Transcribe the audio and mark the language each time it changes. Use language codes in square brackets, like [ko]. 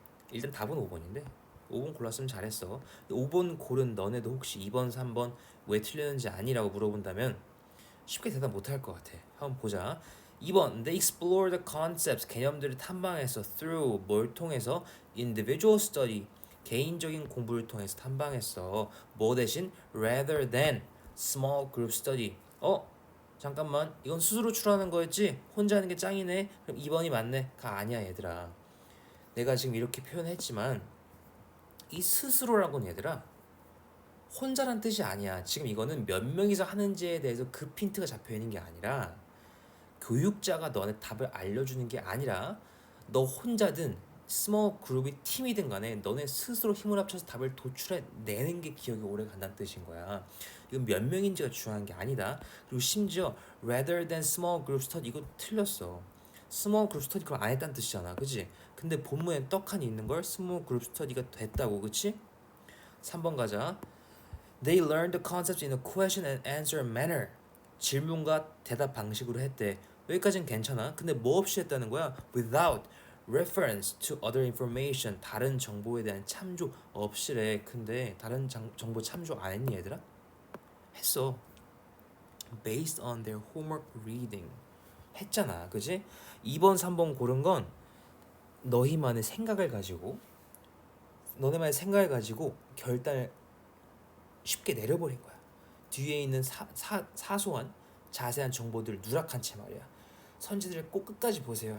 [ko] 일단 답은 5번인데 5번 골랐으면 잘했어. 5번 고른 너네도 혹시 2번, 3번 왜 틀렸는지 아니라고 물어본다면 쉽게 대답 못할 것 같아. 한번 보자. 2번 [en] They explore the concepts [ko] 개념들을 탐방해서 through 뭘 통해서 [en] individual study [ko] 개인적인 공부를 통해서 탐방했어. 뭐 대신 [en] rather than small group study. [ko] 잠깐만 이건 스스로 추론하는 거였지? 혼자 하는 게 짱이네. 그럼 2번이 맞네. 아니야 얘들아. 내가 지금 이렇게 표현했지만 이 스스로라는 건 얘들아 혼자란 뜻이 아니야. 지금 이거는 몇 명이서 하는지에 대해서 그 핀트가 잡혀 있는 게 아니라 교육자가 너한테 답을 알려주는 게 아니라 너 혼자든 스몰 그룹이 팀이든 간에 너네 스스로 힘을 합쳐서 답을 도출해내는 게 기억이 오래 간다는 뜻인 거야. 이건 몇 명인지가 중요한 게 아니다. 그리고 심지어 [en] rather than small group study [ko] 이거 틀렸어. 스몰 그룹 스터디 그걸 안 했다는 뜻이잖아. 그치? 근데 본문에 떡하니 있는 걸 스몰 그룹 스터디가 됐다고. 그치? 3번 가자. [en] They learned the concepts in a question and answer manner. [ko] 질문과 대답 방식으로 했대. 여기까지는 괜찮아. 근데 뭐 없이 했다는 거야? [en] Without reference to other information. [ko] 다른 정보에 대한 참조 없이래. 근데 다른 정보 참조 안 했니 얘들아? 했어. [en] Based on their homework reading. [ko] 했잖아. 그지? 2번, 3번 고른 건 너희만의 생각을 가지고 너네만의 생각을 가지고 결단을 쉽게 내려버린 거야. 뒤에 있는 사소한 자세한 정보들을 누락한 채 말이야. 선지들을 꼭 끝까지 보세요.